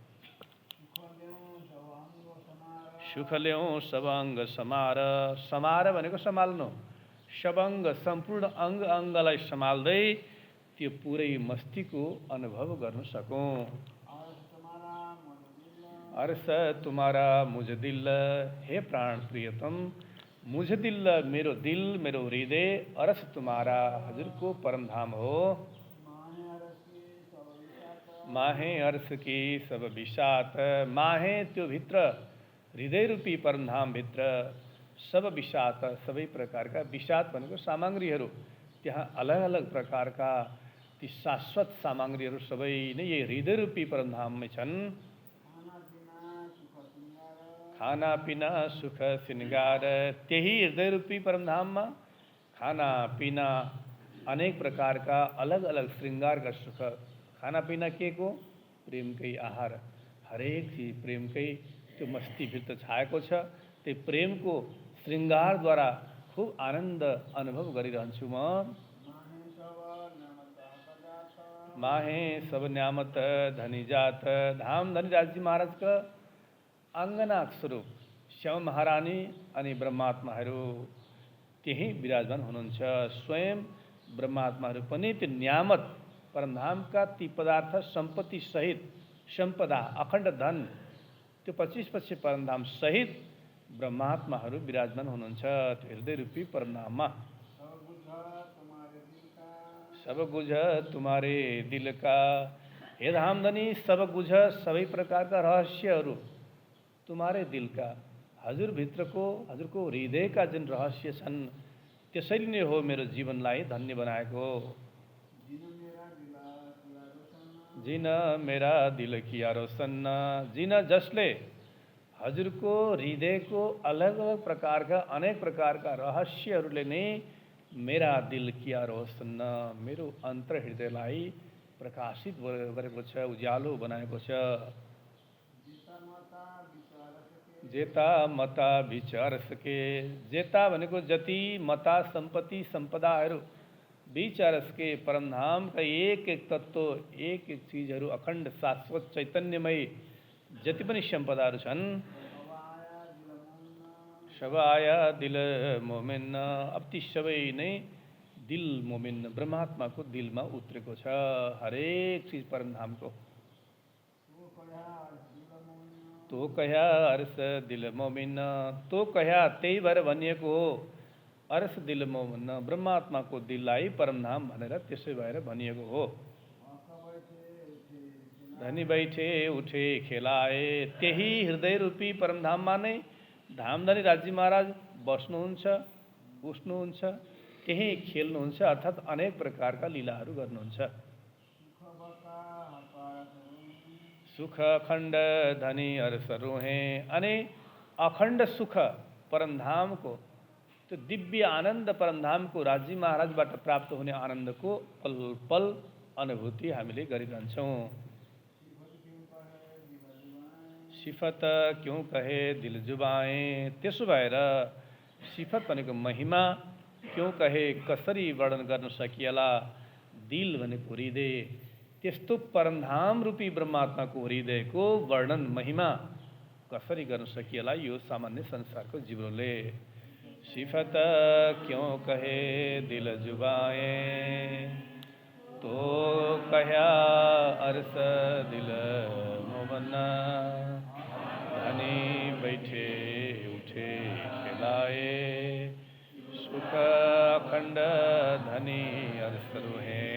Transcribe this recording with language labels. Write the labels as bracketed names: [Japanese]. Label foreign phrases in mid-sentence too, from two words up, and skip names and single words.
[Hindi] सुख ल्याउँ सब अङ्ग समार, [Nepali] समार भनेको सम्हाल्नु, सबअङ्ग सम्पूर्ण अङ्ग अङ्गलाई सम्हाल्दै त्यो पुरै मस्तीको अनुभव गर्न सकौँ। [Hindi] अर्स तुम्हारा मुझ दिल, हे प्राण प्रियतम, मुझ दिल, [Nepali] मेरो दिल, मेरो हृदय, [Hindi] अर्स तुम्हारा, [Nepali] हजुरको परमधाम हो। [Hindi] माहे अर्स की सब विषात, [Nepali] माहे त्यो भित्र हृदय रूपी परमधाम भित्र सब विषात सबै प्रकारका विषात भनेको सामग्रीहरू त्यहाँ अलग अलग प्रकारका ती शाश्वत सामग्रीहरू सबै नै यही हृदयरूपी परमधाममै छन्। [Hindi] खाना पिना सुख श्रृंगार [Nepali] त्यही हृदयरूपी परमधाममा खाना पिना अनेक प्रकारका अलग अलग श्रृंगारका सुख। [Hindi] खाना पिना के को [Nepali] प्रेमकै आहार, हरेक चिज प्रेमकै त्यो मस्तीभित्र छाएको छ। त्यो प्रेमको श्रृंगारद्वारा खूब आनन्द अनुभव गरिरहन्छु म। [Hindi] माहे सब न्यामत धनी जात [Nepali] धाम धनी राजी महाराजका आङ्गनाको स्वरूप श्याम महारानी अनि ब्रह्मात्माहरू त्यही विराजमान हुनुहुन्छ। स्वयं ब्रह्मात्माहरू पनि त्यो न्यामत परमधामका ती पदार्थ सम्पत्ति सहित सम्पदा अखण्ड धन त्यो 25 परमधाम सहित ब्रह्मात्माहरू विराजमान हुनुहुन्छ त्यो हृदय रूपी परमधाममा। [Hindi] सब गुझ तुम्हारे दिल का हे धामधनी सब गुझ [Nepali] सबै प्रकारका रहस्यहरू [Hindi] तुम्हारे दिल का [Nepali] हजुरभित्रको हजुरको हृदयका जुन रहस्य छन् त्यसैले नै हो मेरो जीवनलाई धन्य बनाएको। [Hindi] जिन मेरा दिल किया रोशन [Nepali] जिन जसले हजुरको हृदयको अलग अलग प्रकारका अनेक प्रकारका रहस्यहरूले नै [Hindi] मेरा दिल किया रोशन [Nepali] मेरो अन्तर हृदयलाई प्रकाशित गरेको छ, उज्यालो बनाएको छ। [Hindi] जेता मता विचार सके [Nepali] जेता भनेको जति मता सम्पत्ति सम्पदाहरू विचार सके परमधामका एक एक तत्त्व एक एक चिजहरू अखण्ड शाश्वत चैतन्यमय जति पनि सम्पदाहरू छन् [Hindi] सब आया दिल मोमिन [Nepali] अब ती सबै नै दिल मोमिन ब्रह्मात्माको दिलमा उत्रेको छ हरेक चिज परमधामको। [Hindi] तो कह्या अर्स दिल मोमिन तो कह्या [Nepali] त्यही भएर भनिएको हो [Hindi] अर्स दिल मोमिन [Nepali] ब्रह्मात्माको दिललाई परमधाम भनेर त्यसै भएर भनिएको हो। [Hindi] धनी बैठे उठे खेलाए [Nepali] त्यही हृदय रूपी परमधाममा नै धामधनी राजी महाराज बस्नुहुन्छ उठ्नुहुन्छ त्यही खेल्नुहुन्छ अर्थात् अनेक प्रकारका लीलाहरू गर्नुहुन्छ। [Hindi] सुख अखण्ड धनी अर्स रोहे [Nepali] अनि अखण्ड सुख परमधामको त्यो दिव्य आनन्द परमधामको राजी महाराजबाट प्राप्त हुने आनन्दको पल पल अनुभूति हामीले गरिरहन्छौँ। [Hindi] सिफत क्यों कहे दिल जुबाएँ [Nepali] त्यसो भएर सिफत भनेको महिमा [Hindi] क्यों कहे [Nepali] कसरी वर्णन गर्न सकिएला दिल भनेको हृदय त्यस्तो परमधाम रूपी ब्रह्मात्माको हृदयको वर्णन महिमा कसरी गर्न सकिएला यो सामान्य संसारको जीवले। [Hindi] सिफत क्यों कहे दिल जुबाएँ तो कह्या अर्स दिल मोमन धनी बैठे उठे खिलाए सुख अखण्ड धनी अर्स रोहे